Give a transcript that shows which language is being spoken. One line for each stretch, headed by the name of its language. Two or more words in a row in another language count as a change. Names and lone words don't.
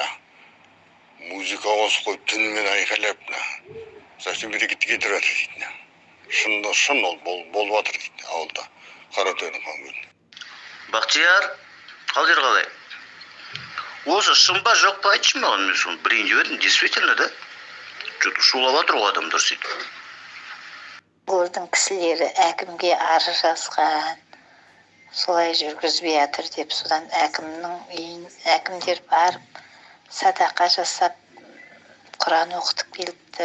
Kazakh: Музыка қосып қойып түнімен айқайлап, совсем берекетті кетіп жатыр дейді. Шын ол болып жатыр дейді ауылда, Қаратөбенің Ханкөлінде. Бақтияр, қалдер қалай? Осы шын ба жоқ па айтшы маған, мен соны бірінші едім,
Russian: действительно да?
Kazakh: Что-то шулап жатыр ғой адамдар сөйтіп. Олардың кісілері әкімге арыз жазған, солай жүргізбей жатыр деп, содан әкімдер барып садақа жасап Құран оқытып келіпті.